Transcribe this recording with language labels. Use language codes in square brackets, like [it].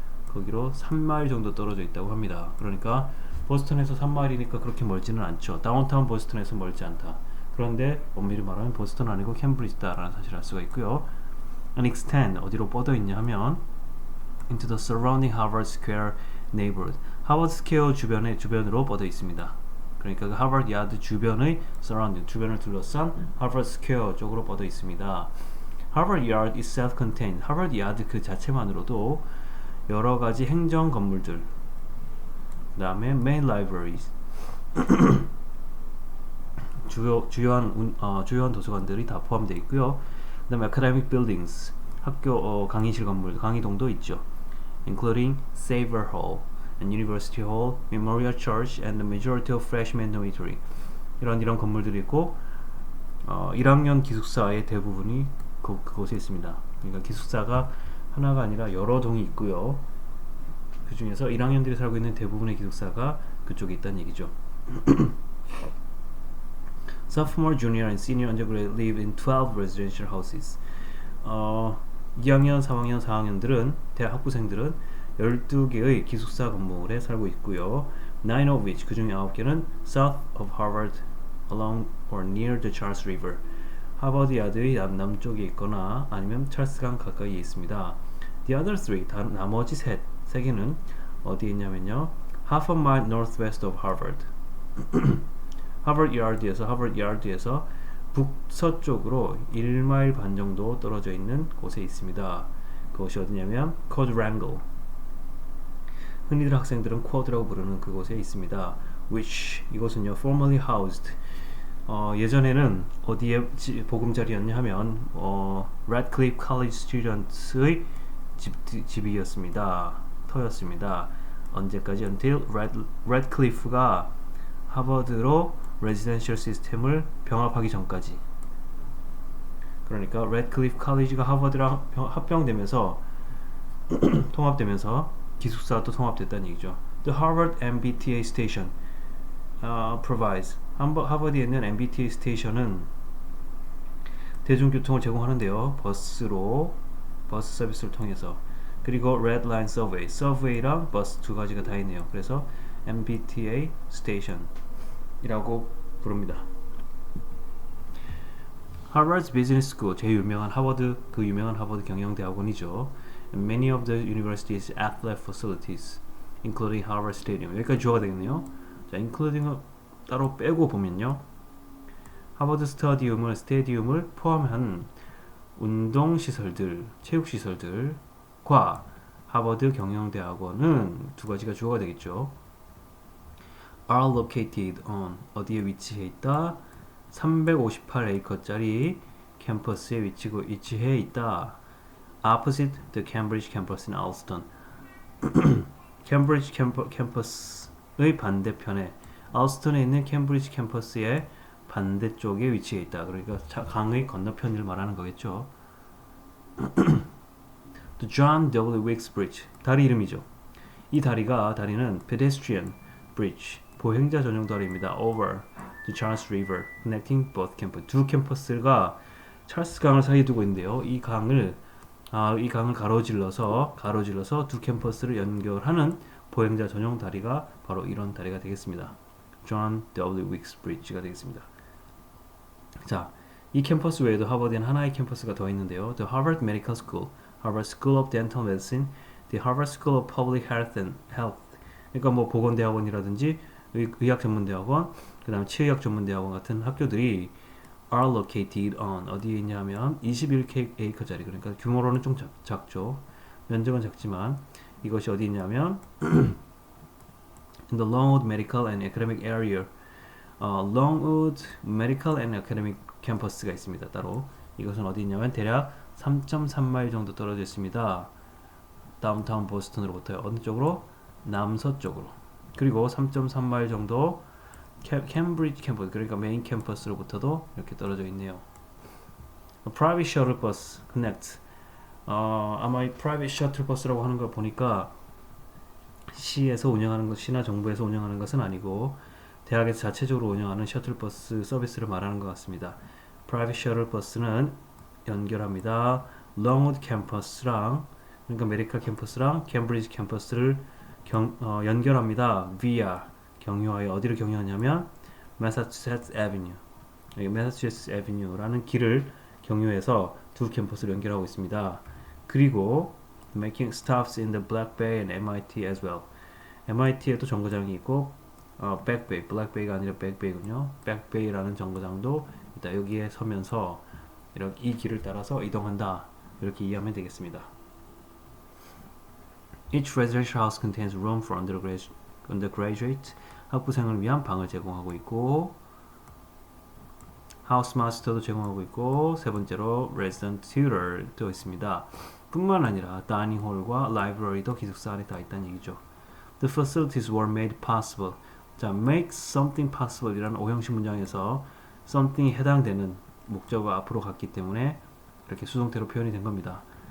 [ko] 거기로 3마일 정도 떨어져 있다고 합니다. 그러니까 보스턴에서 3마일이니까 그렇게 멀지는 않죠. 다운타운 보스턴에서 멀지 않다. 그런데 엄밀히 말하면 보스턴 아니고 캠브리지다라는 사실을 알 수가 있고요. [en] And extend, [ko] 어디로 뻗어 있냐 하면 [en] into the surrounding Harvard Square neighborhood. [ko] 하버드 스퀘어 주변으로 뻗어 있습니다. 그러니까 그 하버드 야드 주변의 surrounding, 주변을 둘러싼 하버드 스퀘어 쪽으로 뻗어 있습니다. 하버드 야드 [en] is self-contained. [ko] 하버드 야드 그 자체만으로도 여러 가지 행정 건물들, 그 다음에 [en] main libraries, [ko] 주요한 도서관들이 다 포함되어 있고요. 그 다음에 [en] academic buildings, [ko] 학교 강의실 건물, 강의동도 있죠. [en] Including Savor Hall and University Hall, Memorial Church, and the majority of freshman dormitory. [ko] 이런 건물들이 있고 1학년 기숙사의 대부분이 그곳에 있습니다. 그러니까 기숙사가 하나가 아니라 여러 동이 있고요. 그 중에서 1학년들이 살고 있는 대부분의 기숙사가 그쪽에 있다는 얘기죠. [en] Sophomore, junior, and senior undergrad live in 12 residential houses. [ko] 2학년, 3학년, 4학년들은 대학 학부생들은 12개의 기숙사 건물에 살고 있고요. [en] 9 of which, [ko] 그 중에 9개는 [en] south of Harvard, along or near the Charles River. [ko] 하버드 야드의 남쪽에 있거나 아니면 찰스강 가까이에 있습니다. [en] The other 3, [ko] 나머지 3개는 어디에 있냐면요. [en] half a mile northwest of Harvard. [ko] 하버드 야드에서 북서쪽으로 1마일 반 정도 떨어져 있는 곳에 있습니다. 그것이 어디냐면 Quadrangle. 흔히들 학생들은 쿼드라고 부르는 그곳에 있습니다. Which, 이곳은요 [en] formerly housed, [ko] 예전에는 어디에 보금자리였냐 하면 Radcliffe College Students의 집이었습니다. 터였습니다. 언제까지? Until Radcliffe가 하버드로 레지던셜 시스템을 병합하기 전까지. 그러니까 레드클리프 칼리지가 하버드랑 합병되면서 통합되면서 기숙사가 또 통합됐다는 얘기죠. [en] The Harvard MBTA Station provides, [ko] 하버드에 있는 MBTA 스테이션은 대중교통을 제공하는데요. 버스 서비스를 통해서. 그리고 Red Line Subway, 서브웨이랑 버스 두 가지가 다 있네요. 그래서 MBTA Station이라고 부릅니다. Harvard's Business School, 제일 유명한 유명한 하버드 경영대학원이죠. [en] Many of the university's athletic facilities, including Harvard Stadium. [ko] 여기까지 주어가 되겠네요. 자, including을 따로 빼고 보면요. 하버드 스타디움을 포함한 운동시설들, 체육시설들과 하버드 경영대학원은 두 가지가 주어가 되겠죠. [en] are located on, [ko] 어디에 위치해 있다? 358에이커짜리 캠퍼스에 위치해 있다. [en] opposite the Cambridge campus in Alston. [ko] 캠브리지 캠퍼스의 반대편에 알스턴에 있는 캠브리지 캠퍼스의 반대쪽에 위치해 있다. 그러니까 강의 건너편을 말하는 거겠죠. The John W. Wilkes Bridge, 다리 이름이죠. 이 다리는 [en] pedestrian bridge, [ko] 보행자 전용 다리입니다. [en] Over the Charles River, connecting both campus. [ko] 두 캠퍼스가 찰스 강을 사이에 두고 있는데요. 이 강을 가로질러서 두 캠퍼스를 연결하는 보행자 전용 다리가 바로 이런 다리가 되겠습니다. John W. Wilkes Bridge가 되겠습니다. 자, 이 캠퍼스 외에도 하버드엔 하나의 캠퍼스가 더 있는데요. [en] The Harvard Medical School, Harvard School of Dental Medicine, the Harvard School of Public Health. [ko] 그러니까 뭐 보건대학원이라든지 의학 전문대학원, 그 다음에 치의학 전문대학원 같은 학교들이 [en] are located on, [ko] 어디에 있냐면 21에이커짜리, 그러니까 규모로는 좀 작죠. 면적은 작지만 이것이 어디 있냐면 [en] in the Longwood Medical and Academic Area. [ko] Longwood Medical and Academic 캠퍼스가 있습니다. 따로 이것은 어디 있냐면 대략 3.3마일 정도 떨어져 있습니다. 다운타운 보스턴으로부터 어느 쪽으로? 남서쪽으로. 그리고 3.3마일 정도 캠브리지 캠퍼스, 그러니까 메인 캠퍼스로부터도 이렇게 떨어져 있네요. [en] Private Shuttle Bus Connect. [ko] 아마 이 Private Shuttle Bus라고 하는 걸 보니까 시나 정부에서 운영하는 것은 아니고 대학에서 자체적으로 운영하는 셔틀버스 서비스를 말하는 것 같습니다. Private Shuttle Bus는 연결합니다. Longwood 캠퍼스랑, 그러니까 메디컬 캠퍼스랑 캠브리지 캠퍼스를 연결합니다. via, 경유하여. 어디를 경유하냐면 Massachusetts Avenue, Massachusetts Avenue라는 길을 경유해서 두 캠퍼스를 연결하고 있습니다. [en] 그리고 making stops in the Black Bay and MIT as well. [ko] MIT에도 정거장이 있고 Back Bay, Black Bay가 아니라 Back Bay군요. Back Bay라는 정거장도 있다. 여기에 서면서 이렇게 이 길을 따라서 이동한다. 이렇게 이해하면 되겠습니다. [en] Each residential house contains room for undergraduate. [ko] 학부생을 위한 방을 제공하고 있고, 하우스 마스터도 제공하고 있고, 세 번째로 resident tutor도 있습니다. 뿐만 아니라 다이닝 홀과 라이브러리도 기숙사 안에 다 있다는 얘기죠. [en] The facilities were made possible. [ko] 자, [en] make something possible [ko] 이라는 오형식 문장에서 something이 해당되는 목적어 앞으로 갔기 때문에 이렇게 수동태로 표현이 된 겁니다.